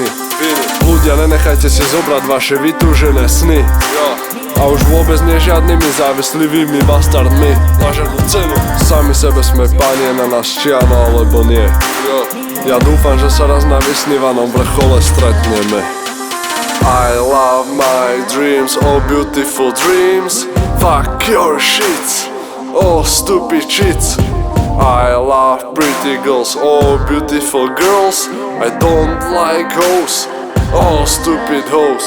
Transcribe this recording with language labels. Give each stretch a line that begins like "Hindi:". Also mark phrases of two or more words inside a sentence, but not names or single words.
Slovak: Ľudia, nenechajte si zobrať vaše vytúžené sny a už vôbec nie žiadnymi závislivými bastardmi. Na žiadnu cenu. Sami sebe sme panie, na nás či áno alebo nie. Ja dúfam, že sa raz na vysnívanom vrchole stretneme.
English: I love my dreams, oh beautiful dreams. Fuck your shits, oh stupid shits. I love pretty girls, oh beautiful girls. I don't like hoes, oh stupid hoes.